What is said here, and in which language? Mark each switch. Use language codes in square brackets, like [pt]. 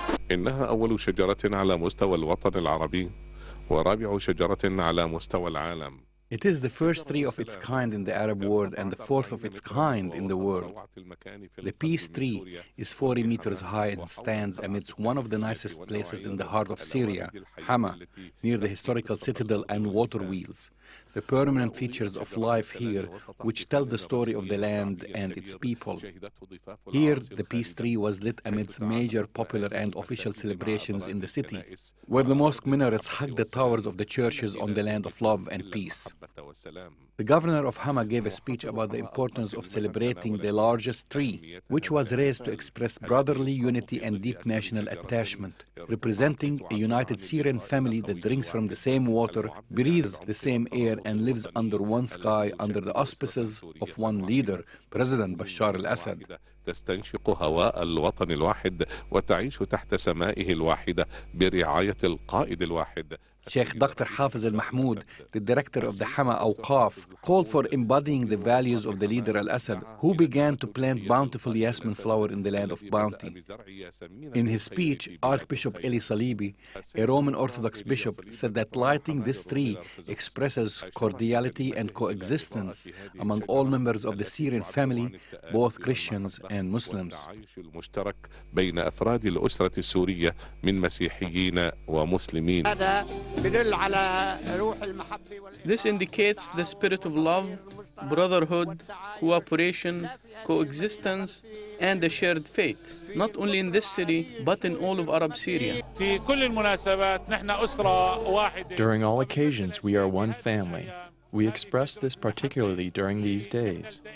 [ar] إنها أول شجرة على مستوى الوطن العربي ورابع شجرة على مستوى العالم. [en] It is the first tree of its kind in the Arab world and the fourth of its kind in the world. The peace tree is 40 meters high and stands amidst one of the nicest places in the heart of Syria, Hama, near the historical citadel and water wheels. The permanent features of life here, which tell the story of the land and its people. Here, the peace tree was lit amidst major popular and official celebrations in the city, where the mosque minarets hug the towers of the churches on the land of love and peace. The governor of Hama gave a speech about the importance of celebrating the largest tree, which was raised to express brotherly unity and deep national attachment, representing a united Syrian family that drinks from the same water, breathes the same air, and lives under one sky under the auspices of one leader, President Bashar al-Assad. [ar] تستنشق هواء الوطن الواحد وتعيش تحت سمائه الواحدة برعاية القائد الواحد. [en] Sheikh Dr. Hafiz al-Mahmoud, the director of the Hama Awqaf, called for embodying the values of the leader al-Assad, who began to plant bountiful yasmin flower in the land of bounty. In his speech, Archbishop Eli Salibi, a Roman Orthodox bishop, said that lighting this tree expresses cordiality and coexistence among all members of the Syrian family, both Christians and Muslims. [ar] بين أفراد الأسرة السورية من مسيحيين ومسلمين. [en] This indicates the spirit of love, brotherhood, cooperation, coexistence, and a shared fate, not only in this city, but in all of Arab Syria. During all occasions, we are one family. We express this particularly during these days.